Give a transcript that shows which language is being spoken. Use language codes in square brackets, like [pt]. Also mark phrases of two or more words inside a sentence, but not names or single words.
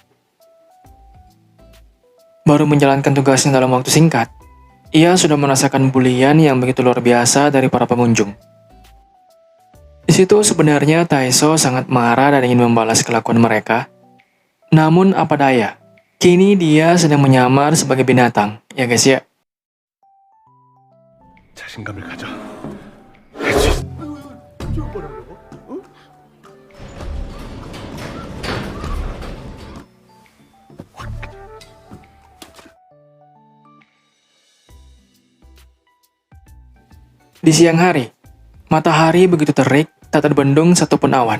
[id] Baru menjalankan tugasnya dalam waktu singkat, ia sudah merasakan bulian yang begitu luar biasa dari para pengunjung. Di situ sebenarnya Taeso sangat marah dan ingin membalas kelakuan mereka. Namun apa daya, kini dia sedang menyamar sebagai binatang, ya guys ya. [ko] 자신감을 가져. 할 수 있어. [id] Di siang hari, matahari begitu terik, tak terbendung satupun awan.